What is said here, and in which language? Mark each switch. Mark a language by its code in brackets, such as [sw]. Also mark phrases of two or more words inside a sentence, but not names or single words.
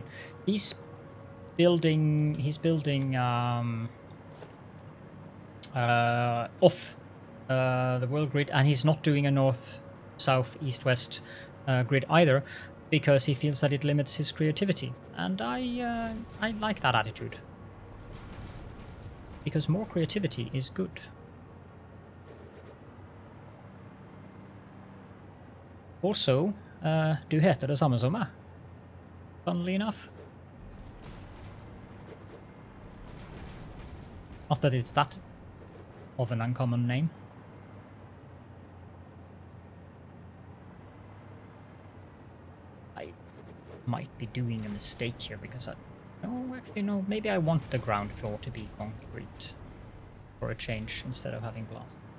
[en] He's building off the world grid, and he's not doing a north, south, east, west grid either, because he feels that it limits his creativity. And I like that attitude, because more creativity is good. Also, [no] du heter det samme som meg, [en] funnily enough. Not that it's that of an uncommon name. I might be doing a mistake here, because no, maybe I want the ground floor to be concrete for a change instead of having glass.